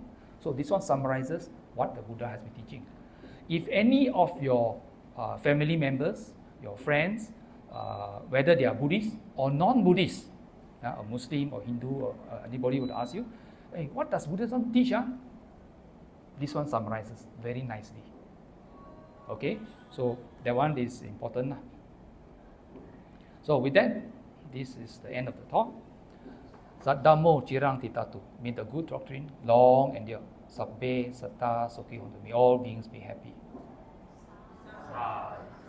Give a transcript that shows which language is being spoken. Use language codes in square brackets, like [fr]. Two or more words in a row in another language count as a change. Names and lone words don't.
[en] So this one summarizes what the Buddha has been teaching. If any of your family members, your friends, whether they are Buddhist or non-Buddhist, a Muslim or Hindu or anybody would ask you, hey, what does Buddhism teach? This one summarizes very nicely. Okay, so that one is important. So with that, this is the end of the talk. [pi] Saddhammo cirang titatu. [en] May the good doctrine long endure. [pi] Sabbe satta sukhi hontu. [en] May all beings be happy.